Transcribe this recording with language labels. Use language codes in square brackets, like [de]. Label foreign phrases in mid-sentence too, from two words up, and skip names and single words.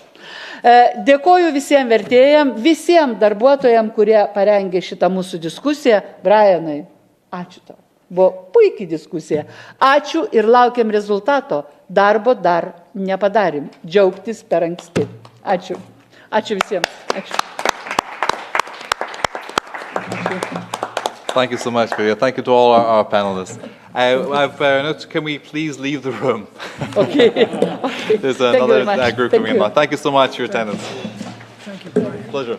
[lt] Dėkoju visiems vertėjams, visiems darbuotojams, kurie parengė šitą mūsų diskusiją. Brianai, ačiū tau. Buvo puikiai diskusija. Ačiū ir laukiam rezultato. Darbo dar nepadarim. Džiaugtis per anksti. Ačiū. Ačiū visiems. Ačiū. [en] Thank you so much, Maria. Thank you to all our panelists. Can we please leave the room? Okay. There's another group coming in. Thank you so much for your attendance. Thank you, Brian. Pleasure.